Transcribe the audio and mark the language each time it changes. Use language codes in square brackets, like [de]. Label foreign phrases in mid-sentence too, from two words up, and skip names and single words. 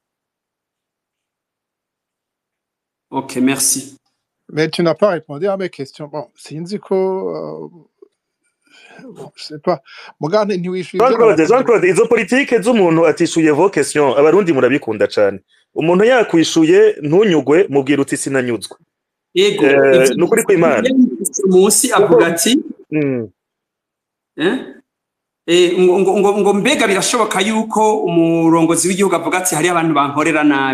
[fr] Ok, merci. Mais tu n'as pas répondu à mes questions. Bon, c'est une bon, je sais pas. [rn] Mugane ntiwishuye. Jean Claude, izo politike z'umuntu atishuye [fr] vos questions, [rn] abarundi murabikunda cyane. Umuntu yakwishuye ntunyugwe mubwira uti sinanyuzwe. Yego, nukuri kw'Imana. Musi avuga ati ngo mbega birashoboka yuko umurongozi w'igihugu avuga ati hari abantu bankorera nabi.